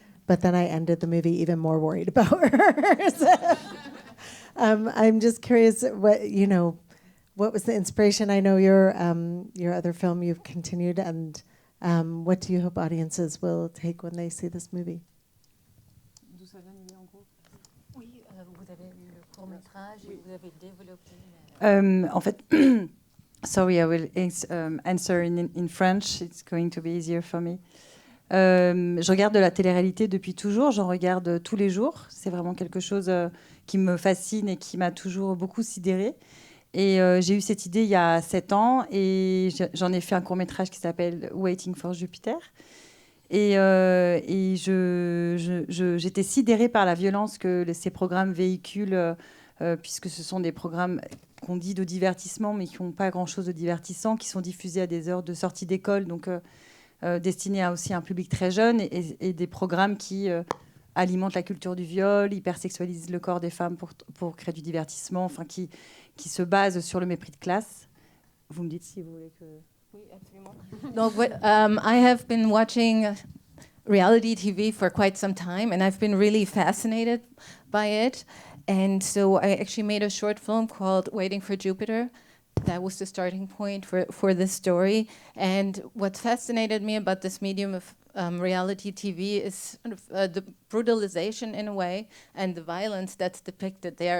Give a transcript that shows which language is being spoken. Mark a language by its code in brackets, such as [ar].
[en] But then I ended the movie even more worried about her. So, I'm just curious, what was the inspiration? I know your other film you've continued, and what do you hope audiences will take when they see this movie? [fr] Vous avez eu le court-métrage et vous avez développé... En fait, [en] sorry, I will answer in French. It's going to be easier for me. [fr] Je regarde de la télé-réalité depuis toujours. J'en regarde tous les jours. C'est vraiment quelque chose qui me fascine et qui m'a toujours beaucoup sidérée. Et j'ai eu cette idée il y a 7 ans et j'en ai fait un court-métrage qui s'appelle Waiting for Jupiter. Et j'étais sidérée par la violence que ces programmes véhiculent, puisque ce sont des programmes qu'on dit de divertissement, mais qui n'ont pas grand-chose de divertissant, qui sont diffusés à des heures de sortie d'école, donc destinés à aussi un public très jeune, et des programmes qui alimentent la culture du viol, hypersexualisent le corps des femmes pour créer du divertissement, enfin qui se basent sur le mépris de classe. Vous me dites si vous voulez que... Oui, absolument. [en] Donc, I have been watching reality TV for quite some time, and I've been really fascinated by it. And so I actually made a short film called Waiting for Jupiter. That was the starting point for this story. And what fascinated me about this medium of reality TV is sort of, the brutalization in a way and the violence that's depicted there.